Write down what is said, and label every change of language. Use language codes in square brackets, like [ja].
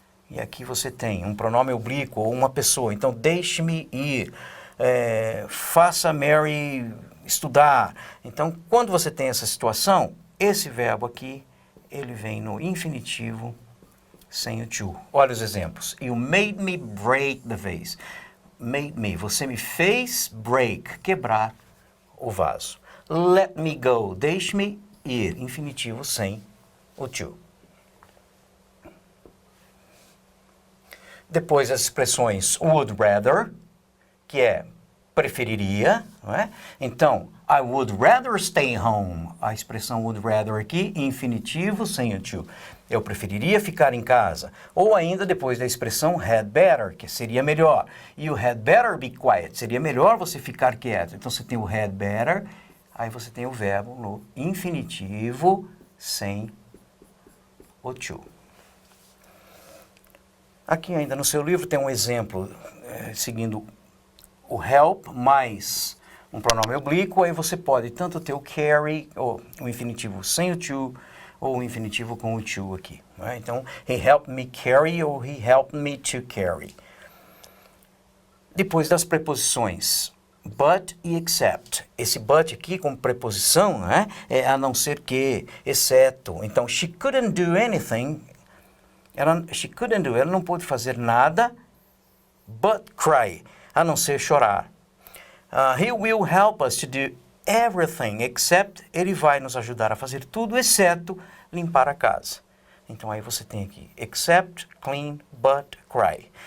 [pt] E aqui você tem um pronome oblíquo ou uma pessoa. Então, deixe-me ir. Faça Mary estudar. Então, quando você tem essa situação, esse verbo aqui, ele vem no infinitivo sem o to. Olha os exemplos. [en] You made me break the vase. Made me, [pt] você me fez [en] break, [pt] quebrar o vaso. [en] Let me go, [pt] deixe-me ir, infinitivo sem o to. Depois as expressões [en] would rather, [pt] que é preferiria, não é? Então, [en] I would rather stay home. [pt] A expressão [en] would rather [pt] aqui, infinitivo sem o to. Eu preferiria ficar em casa. Ou ainda depois da expressão [en] had better, [pt] que seria melhor. [en] You had better be quiet. [pt] Seria melhor você ficar quieto. Então você tem o [en] had better, [pt] aí você tem o verbo no infinitivo sem o to. Aqui ainda no seu livro tem um exemplo seguindo o help mais um pronome oblíquo, aí você pode tanto ter o carry, ou o infinitivo sem o to, ou o infinitivo com o to aqui. Né? Então, [en] he helped me carry, [pt] ou [en] he helped me to carry. [pt] Depois das preposições but e except. Esse but aqui como preposição, né, é a não ser que, exceto. Então, [en] she couldn't do anything. [pt] Ela não pôde fazer nada [en] but cry, [pt] a não ser chorar. [en] He will help us to do everything except, [pt] ele vai nos ajudar a fazer tudo, exceto limpar a casa. Então aí você tem aqui, except, clean, but, cry.